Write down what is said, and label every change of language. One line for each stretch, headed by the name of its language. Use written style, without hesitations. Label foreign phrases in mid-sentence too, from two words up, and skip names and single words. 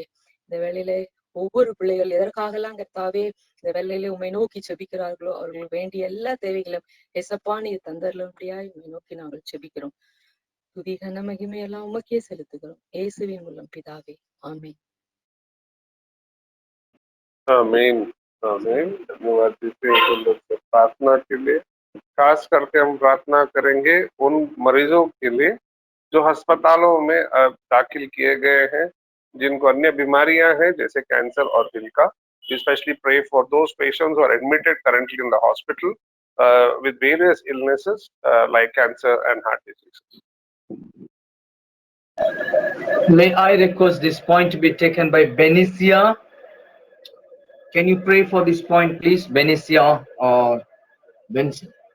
Tamil: இந்த வேளையிலே ஒவ்வொரு பிள்ளைகள் எதற்காகலாம் கர்த்தாவே இந்த வேளையிலே உம்மை நோக்கி செபிக்கிறார்களோ அவர்களுக்கு வேண்டிய எல்லா தேவைகளும் எசப்பா நீர் தந்தரலும்படியா உம்மை நோக்கி நாங்கள் செபிக்கிறோம். துதி கன மகிமையெல்லாம் உமக்கே செலுத்துகிறோம் இயேசுவின் மூலம் பிதாவே, ஆமென்.
Hindi: आमीन आमीन। धन्यवाद देते हैं प्रार्थना के लिए। खास करके हम प्रार्थना करेंगे उन मरीजों के लिए जो अस्पतालों में दाखिल किए गए हैं, जिनको अन्य बीमारियां हैं जैसे कैंसर और दिल का।
English: Especially pray for those patients who are admitted currently in the hospital with various illnesses like cancer and heart disease. May I request this point to be taken by Benicia? Can you pray for this point, please, Benicia or Benson?